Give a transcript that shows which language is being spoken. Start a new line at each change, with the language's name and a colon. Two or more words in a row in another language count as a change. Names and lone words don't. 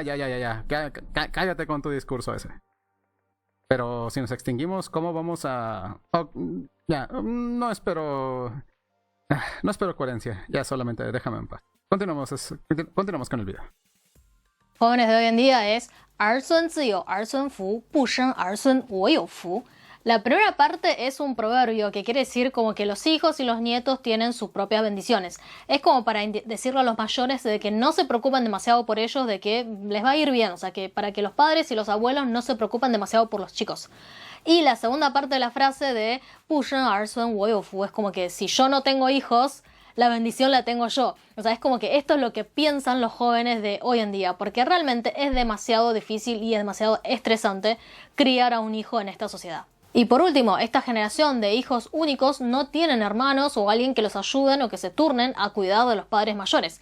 Spanish: Cállate con tu discurso ese. Pero si nos extinguimos, ¿cómo vamos a...? No espero coherencia. Ya solamente déjame en paz. Continuamos con el video. Jóvenes de hoy en día es
Chinese: 儿孙自有儿孙福，不生儿孙我有福.
Spanish: La primera parte es un proverbio que quiere decir como que los hijos y los nietos tienen sus propias bendiciones. Es como para decirle a los mayores de que no se preocupen demasiado por ellos, de que les va a ir bien. O sea, que para que los padres y los abuelos no se preocupen demasiado por los chicos. Y la segunda parte de la frase de
Chinese: 不生儿孙我有福
Spanish: es como que si yo no tengo hijos, la bendición la tengo yo. O sea, es como que esto es lo que piensan los jóvenes de hoy en día, porque realmente es demasiado difícil y es demasiado estresante criar a un hijo en esta sociedad. Y por último, esta generación de hijos únicos no tienen hermanos o alguien que los ayuden o que se turnen a cuidar de los padres mayores.